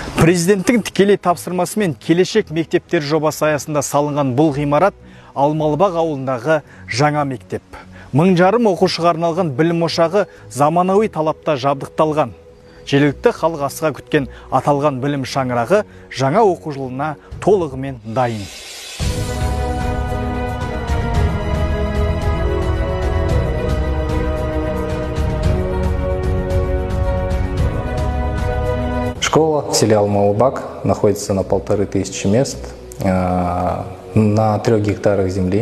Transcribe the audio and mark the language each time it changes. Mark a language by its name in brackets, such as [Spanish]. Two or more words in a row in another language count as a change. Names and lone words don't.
[Kazakh] Президенттің тікелей тапсырмасымен келешек мектептер жобасы аясында салынған бұл ғимарат Алмалыбақ ауылындағы жаңа мектеп. 1000 оқушыға арналған білім ошағы заманауи талапта жабдықталған. Жергілікті халық асыға күткен аталған білім шаңырағы жаңа оқу жылына толығымен дайын. [Russian] Школа в селе Алмалыбақ находится на 1500 мест, на 3 гектарах земли.